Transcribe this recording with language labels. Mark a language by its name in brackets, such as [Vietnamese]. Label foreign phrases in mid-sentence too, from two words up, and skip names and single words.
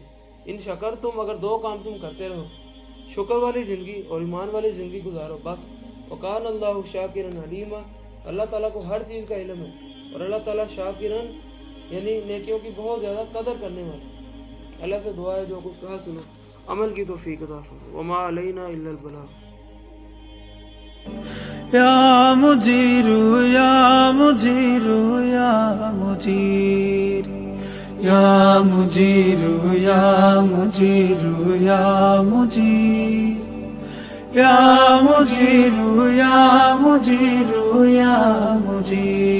[Arabic] ان شکر تم، [Urdu] اگر دو کام تم کرتے رہو، شکر والی زندگی اور ایمان والی زندگی گزارو بس۔ [Arabic] وکان اللہ شاکرا علیما، [Urdu] اللہ تعالیٰ کو ہر چیز کا علم ہے، اور اللہ تعالیٰ شاکرن یعنی نیکیوں کی بہت زیادہ قدر کرنے والا۔ اللہ سے دعا ہے جو کچھ کہا سنو، عمل کی توفیق عطا فرمائے۔ [Arabic] وما علینا الا البلاغ۔ یا مجیر یا مجیر یا مجیر یا مجیر یا مجیر یا مجیر یا مجیر یا مجیر یا مجیر